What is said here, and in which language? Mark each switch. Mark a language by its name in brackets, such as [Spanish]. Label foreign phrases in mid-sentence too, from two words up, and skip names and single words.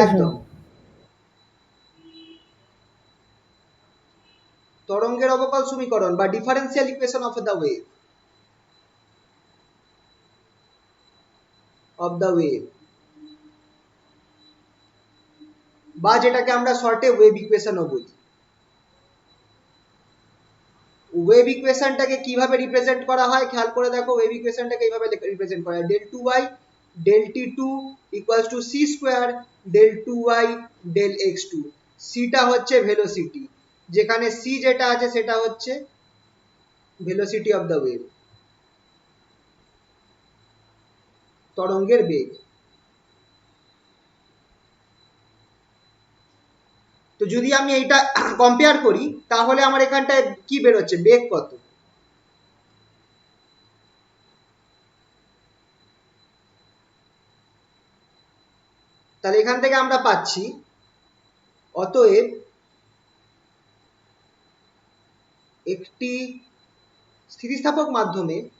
[Bangla] একদম, তরঙ্গের অবকল সমীকরণ বা [English] differential equation of the wave, [Bangla] বা যেটাকে আমরা শর্টে [English] wave equation [Bangla] বলি। [English] wave equation [Bangla] কিভাবে রিপ্রেজেন্ট করা হয় খেয়াল করে দেখো, [English] wave equation [Bangla] এইভাবে রিপ্রেজেন্ট করা হয়, [English] del 2y del t2 equals to c square del 2y del x2, [Bangla] c টা হচ্ছে ভেলোসিটি, যেখানে c যেটা আছে সেটা হচ্ছে [English] velocity of the wave, [Bangla] তরঙ্গের বেগ। তো যদি আমি এইটা কম্পেয়ার করি তাহলে আমার এখানটায় কি বেরোচ্ছে, বেগ কত, তাহলে এখান থেকে আমরা পাচ্ছি, অতএব একটি স্থিতিস্থাপক মাধ্যমে